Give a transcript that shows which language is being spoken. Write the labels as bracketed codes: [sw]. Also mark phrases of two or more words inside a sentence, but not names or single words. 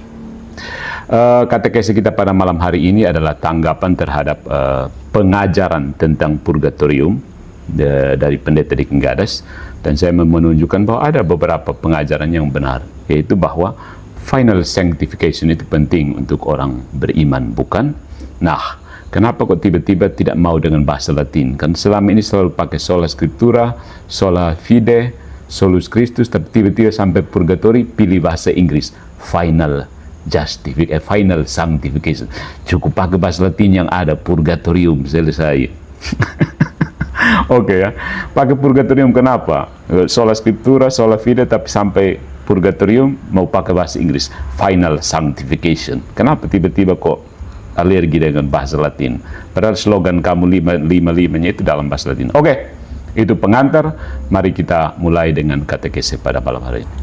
[id] Katekesi kita pada malam hari ini adalah tanggapan terhadap pengajaran tentang purgatorium dari pendeta Dicken Gadas, dan saya menunjukkan bahwa ada beberapa pengajaran yang benar, yaitu bahwa [en] final sanctification [id] itu penting untuk orang beriman, bukan? Nah, kenapa kok tiba-tiba tidak mau dengan bahasa Latin? Kan selama ini selalu pakai [la] sola scriptura, sola fide, solus Christus, [id] tapi tiba-tiba sampai purgatori pilih bahasa Inggris, [en] final sanctification. [id] Cukup pakai bahasa Latin yang ada, purgatorium, selesai. Oke ya, pakai purgatorium kenapa? [la] Sola scriptura, sola fide, [id] tapi sampai purgatorium mau pakai bahasa Inggris, [en] final sanctification. [id] Kenapa tiba-tiba kok alergi dengan bahasa Latin? Padahal slogan kamu 555-nya itu dalam bahasa Latin. Oke. Itu pengantar, mari kita mulai dengan katekesi pada malam hari ini.